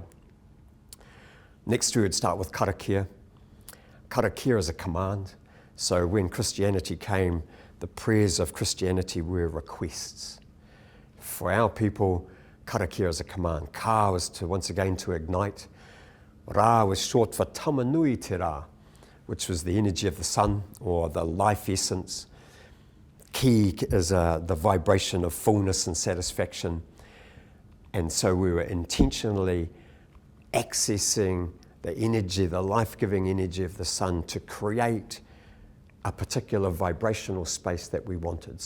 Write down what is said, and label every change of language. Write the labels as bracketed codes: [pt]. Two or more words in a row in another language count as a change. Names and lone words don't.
[en] Next we would start with karakia. Karakia is a command. So when Christianity came, the prayers of Christianity were requests. For our people, karakia is a command. Ka was to, once again, to ignite. Ra was short for tamanui te ra, which was the energy of the sun or the life essence. Ki is the vibration of fullness and satisfaction. And so we were intentionally accessing the energy, the life-giving energy of the sun to create a particular vibrational space that we wanted.